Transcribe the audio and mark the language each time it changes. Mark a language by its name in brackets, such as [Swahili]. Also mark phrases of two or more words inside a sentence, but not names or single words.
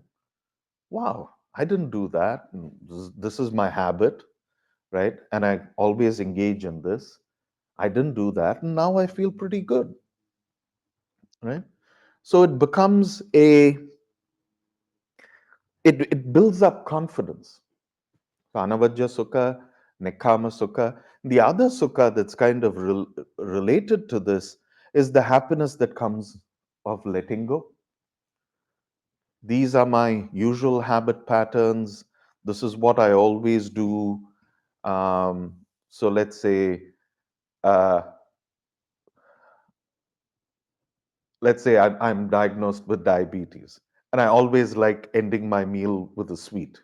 [English] Wow, I didn't do that. This is my habit, right? And I always engage in this. I didn't do that. And now I feel pretty good, right? So it becomes it builds up confidence. [Pali] So anavajja sukha, nekama sukha. [English] The other sukha that's kind of related to this is the happiness that comes of letting go. These are my usual habit patterns. This is what I always do. So uh, let's say I'm diagnosed with diabetes, and I always like ending my meal with a sweet.